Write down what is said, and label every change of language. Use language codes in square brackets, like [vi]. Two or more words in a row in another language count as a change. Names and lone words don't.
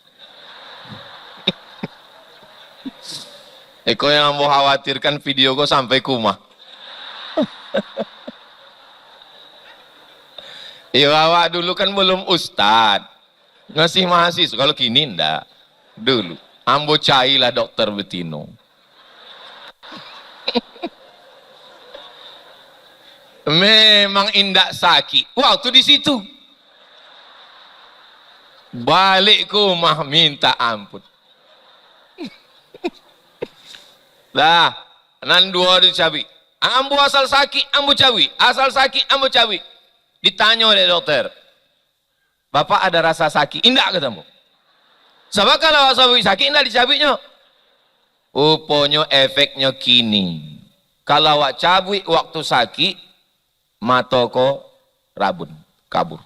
[min] Eko yang Ambo khawatirkan video kau sampai kumah. Awak dulu kan belum ustad. Masih mahasiswa, kalau kini enggak. Dulu, Ambo cailah dokter betino. Memang indak sakit. Waktu di situ. Balik ke rumah minta ampun. Lah, nan dua dicabik. Ambo asal sakit, Ambo cabik. Asal sakit, Ambo cabik. [id] Ditanya oleh dokter, Bapak ada rasa sakit? [min] Indak ketemu. Sebab kalau sakit indak dicabiknya. Rupanya efeknya kini. Kalau awak cabik waktu sakit, mata ko rabun, kabur.